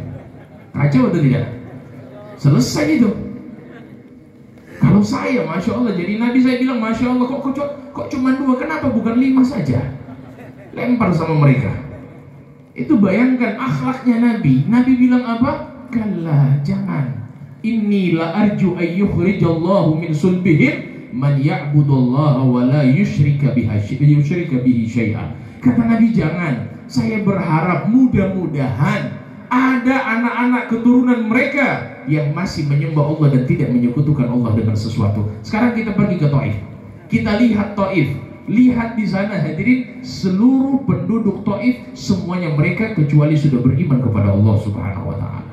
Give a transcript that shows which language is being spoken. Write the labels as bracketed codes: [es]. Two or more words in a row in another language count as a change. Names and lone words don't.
[id] Kacau atau tidak? Selesai itu. Kalau saya, [ar] ما شاء الله, [id] jadi Nabi, saya bilang [ar] ما شاء الله, [id] kok cuma dua, kenapa bukan 5 saja? Lempar sama mereka. Itu bayangkan akhlaknya Nabi. Nabi bilang apa? Kalla, jangan. [ar] إني لأرجو أن يخرج الله من صلبهم من يعبد الله ولا يشرك به شيئا. [id] Kata Nabi, jangan. Saya berharap mudah-mudahan ada anak-anak keturunan mereka yang masih menyembah Allah dan tidak menyekutukan Allah dengan sesuatu. Sekarang kita pergi ke Taif. Kita lihat Taif. Lihat di sana hadirin, seluruh penduduk Taif semuanya mereka kecuali sudah beriman kepada Allah [ar] سبحانه وتعالى.